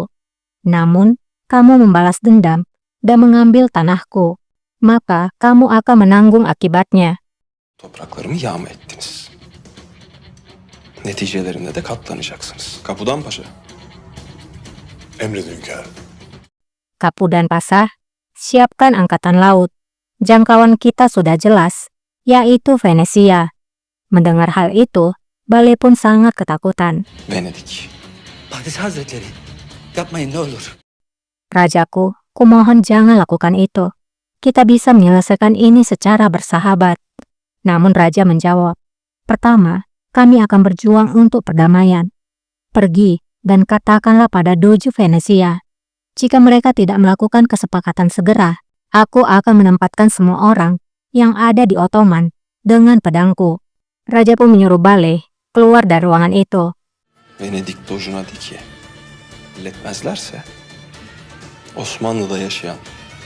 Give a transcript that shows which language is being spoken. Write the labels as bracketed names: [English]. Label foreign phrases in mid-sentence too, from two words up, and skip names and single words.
[Indonesian] Namun, kamu membalas dendam dan mengambil tanahku. Maka kamu akan menanggung akibatnya. [Turkish] Topraklarımı yağma ettiniz. Neticelerinde de katlanacaksınız. Kapudan Paşa. Emredin hünkârım. [Indonesian] Kapudan Pasah, siapkan angkatan laut. Jangkauan kita sudah jelas, yaitu Venesia. Mendengar hal itu, Bale pun sangat ketakutan. [Turkish] Venedik. Padişah Hazretleri, yapmayın ne olur. [Indonesian] Rajaku, kumohon jangan lakukan itu. Kita bisa menyelesaikan ini secara bersahabat. Namun Raja menjawab, pertama, kami akan berjuang untuk perdamaian. Pergi dan katakanlah pada Doju Venesia. Jika mereka tidak melakukan kesepakatan segera, aku akan menempatkan semua orang yang ada di Ottoman dengan pedangku. Raja pun menyuruh Bale keluar dari ruangan itu. [Turkish] Venedik Doju'na de ki, halletmezlerse Osmanlı'da yaşayan